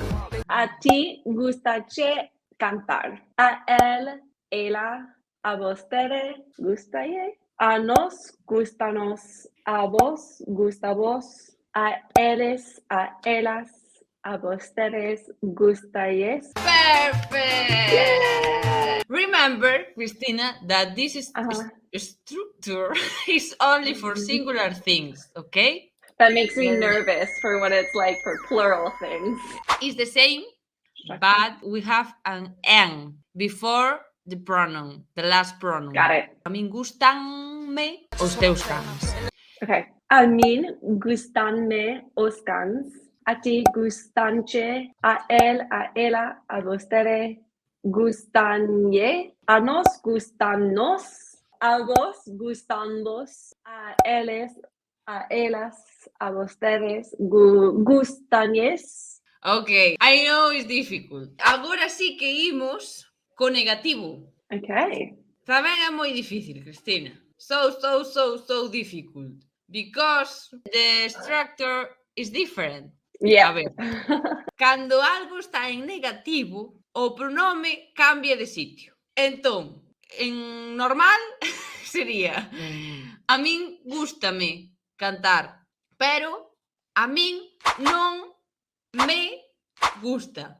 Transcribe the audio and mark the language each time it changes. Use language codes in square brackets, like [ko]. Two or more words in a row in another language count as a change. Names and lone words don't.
[gl] A ti gustache cantar. A él, ela, a vostede gustaye. A nos gustanos. A vos gusta vos. A eles, a elas, a vostedes gustayes. [en] Perfect! Yeah! Remember, Cristina, that this is structure is only for singular things, okay? That makes me nervous for what it's like for plural things. It's the same, but we have an "en" before the pronoun, the last pronoun. Got it. [gl] A min gustanme os teus cans. Okay. A mí gustanme os cans. A ti gustanche. A él, a ella, a vostede gustañe. A nos gustanos. A vos gustambos. A ellos, a ellas, a vostedes gustañes. [en] Ok, I know it's difficult. [gl] Agora sí que imos co negativo. [en] Okay. [gl] Tamén é moi difícil, Cristina. [en] So difficult. Because the structure is different. Yeah. [gl] A ver, cando algo está en negativo, o pronome cambia de sitio. Entón, en normal sería a min gústame cantar, pero a min non me gusta.